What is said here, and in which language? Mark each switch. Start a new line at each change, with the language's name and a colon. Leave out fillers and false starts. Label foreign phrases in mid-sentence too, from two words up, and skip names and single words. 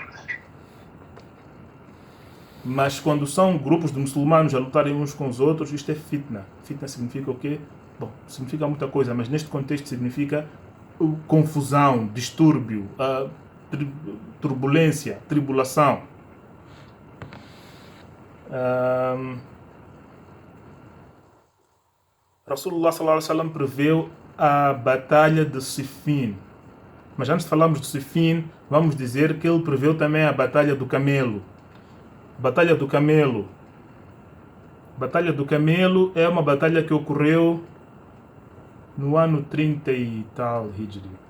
Portuguese: Mas quando são grupos de muçulmanos a lutarem uns com os outros, isto é fitna. Fitna significa o quê? Bom, significa muita coisa, mas neste contexto significa confusão, distúrbio, turbulência, tribulação. Rasulullah
Arabic: صلى الله عليه وسلم
Portuguese: preveu a batalha de Siffin. Mas antes de falarmos de Siffin, vamos dizer que ele preveu também a batalha do Camelo. Batalha do Camelo. Batalha do Camelo é uma batalha que ocorreu no ano 30 e tal Hijri.